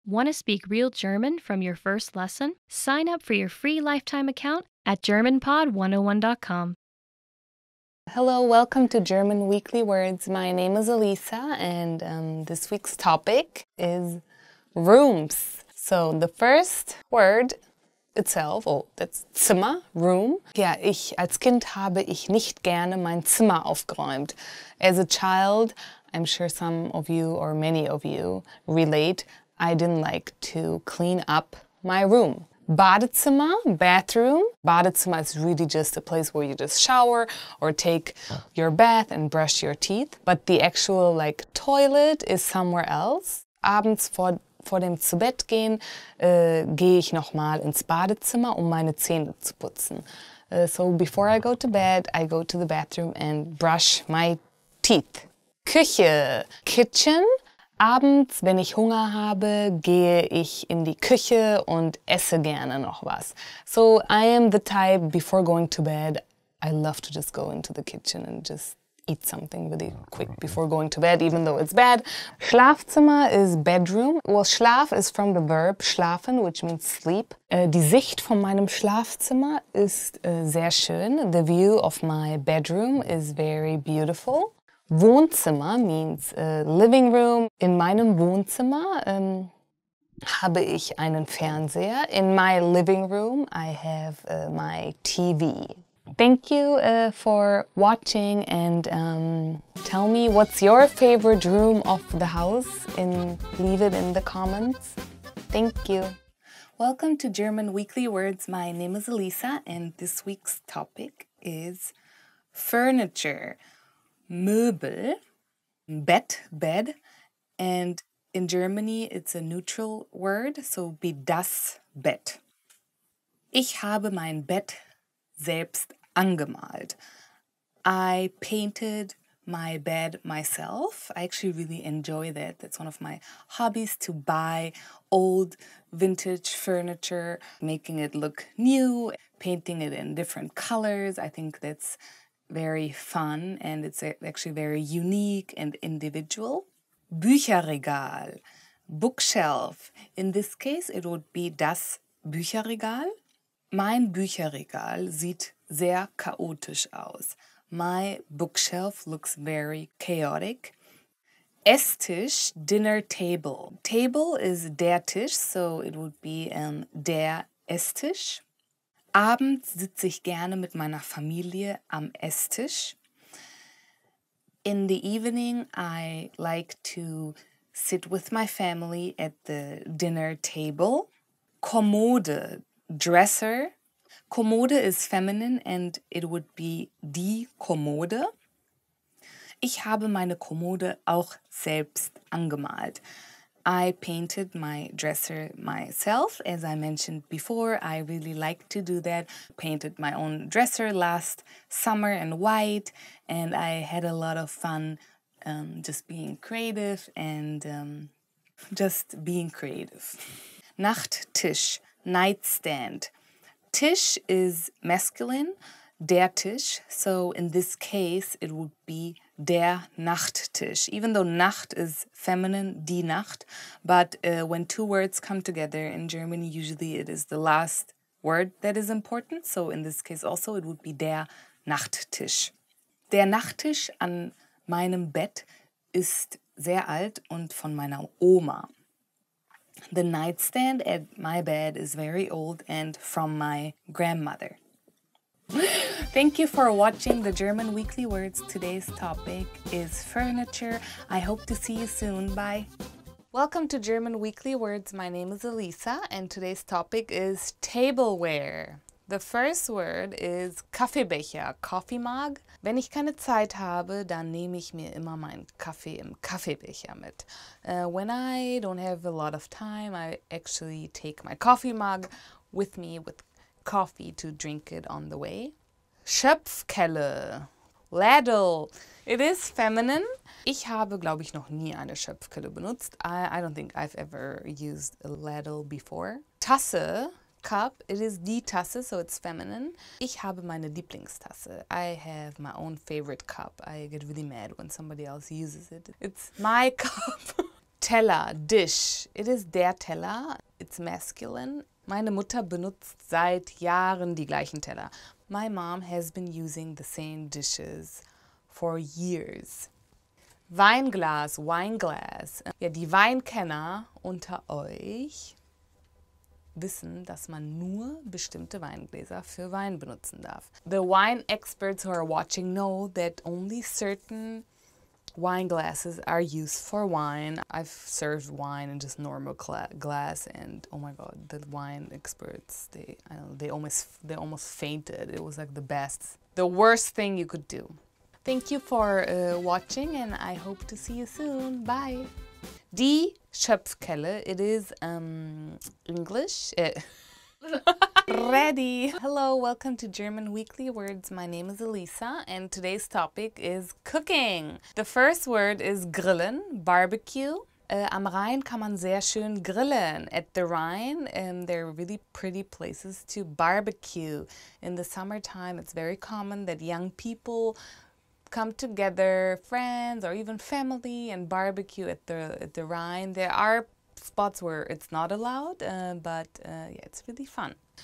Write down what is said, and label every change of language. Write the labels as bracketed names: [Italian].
[English] Want to speak real German from your first lesson? Sign up for your free lifetime account at GermanPod101.com. Hello, welcome to German Weekly Words. My name is Elisa and this week's topic is rooms. So the first word itself, that's Zimmer, room. [German] Ja, als Kind habe ich nicht gerne mein Zimmer aufgeräumt. [English] As a child, I'm sure some of you or many of you relate, I didn't like to clean up my room. Badezimmer, bathroom. Badezimmer is really just a place where you just shower or take your bath and brush your teeth. But the actual toilet is somewhere else. [German] Abends vor dem Zu-Bett gehen, gehe ich nochmal ins Badezimmer, um meine Zähne zu putzen. [English] So before I go to bed, I go to the bathroom and brush my teeth. Küche, kitchen. [German] Abends, wenn ich Hunger habe, gehe ich in die Küche und esse gerne noch was. [English] So I am the type, before going to bed, I love to just go into the kitchen and just eat something really quick before going to bed, even though it's bad. Schlafzimmer is bedroom. Well, Schlaf is from the verb schlafen, which means sleep. [German] Die Sicht von meinem Schlafzimmer ist sehr schön. [English] The view of my bedroom is very beautiful. Wohnzimmer means living room. [German] In meinem Wohnzimmer habe ich einen Fernseher. [English] In my living room, I have my TV. Thank you for watching and tell me what's your favorite room of the house and leave it in the comments. Thank you. Welcome to German Weekly Words. My name is Elisa and this week's topic is furniture. Möbel, Bett, bed, and in Germany it's a neutral word, so be das Bett. [German] Ich habe mein Bett selbst angemalt. [English] I painted my bed myself. I actually really enjoy that. That's one of my hobbies, to buy old vintage furniture, making it look new, painting it in different colors. I think that's very fun and it's actually very unique and individual. Bücherregal, bookshelf. In this case, it would be das Bücherregal. [German] Mein Bücherregal sieht sehr chaotisch aus. [English] My bookshelf looks very chaotic. Esstisch, dinner table. Table is der Tisch, so it would be der Esstisch. [German] Abends sitze ich gerne mit meiner Familie am Esstisch. [English] In the evening, I like to sit with my family at the dinner table. Kommode, dresser. Kommode is feminine and it would be die Kommode. [German] Ich habe meine Kommode auch selbst angemalt. [English] I painted my dresser myself. As I mentioned before, I really like to do that. Painted my own dresser last summer in white, and I had a lot of fun just being creative and just being creative. Nachttisch, nightstand. Tisch is masculine, der Tisch, so in this case it would be der Nachttisch, even though Nacht is feminine, die Nacht, but when two words come together in German, usually it is the last word that is important, so in this case also it would be der Nachttisch. [German] Der Nachttisch an meinem Bett ist sehr alt und von meiner Oma. [English] The nightstand at my bed is very old and from my grandmother. Thank you for watching the German Weekly Words. Today's topic is furniture. I hope to see you soon. Bye. Welcome to German Weekly Words. My name is Elisa and today's topic is tableware. The first word is Kaffeebecher, coffee mug. [German] Wenn ich keine Zeit habe, dann nehme ich mir immer meinen Kaffee im Kaffeebecher mit. [English] When I don't have a lot of time, I actually take my coffee mug with me with coffee to drink it on the way. Schöpfkelle, ladle. It is feminine. [German] Ich habe, glaube ich, noch nie eine Schöpfkelle benutzt. [English] I don't think I've ever used a ladle before. Tasse, cup. It is die Tasse, so it's feminine. [German] Ich habe meine Lieblingstasse. [English] I have my own favorite cup. I get really mad when somebody else uses it. It's my cup. Teller, dish. It is der Teller. It's masculine. [German] Meine Mutter benutzt seit Jahren die gleichen Teller. [English] My mom has been using the same dishes for years. Weinglas, wineglass. [German] Ja, die Weinkenner unter euch wissen, dass man nur bestimmte Weingläser für Wein benutzen darf. [English] The wine experts who are watching know that only certain wine glasses are used for wine. I've served wine in just normal glass, and oh my god, the wine experts, they almost fainted. It was like the worst thing you could do. Thank you for watching, and I hope to see you soon. Bye. Die Schöpfkelle, it is English. Ready. Hello, welcome to German Weekly Words. My name is Elisa, and today's topic is cooking. The first word is grillen, barbecue. [German] Am Rhein kann man sehr schön grillen. [English] At the Rhine, there are really pretty places to barbecue. In the summertime, it's very common that young people come together, friends or even family, and barbecue at the Rhine. There are spots where it's not allowed, but yeah, it's really fun.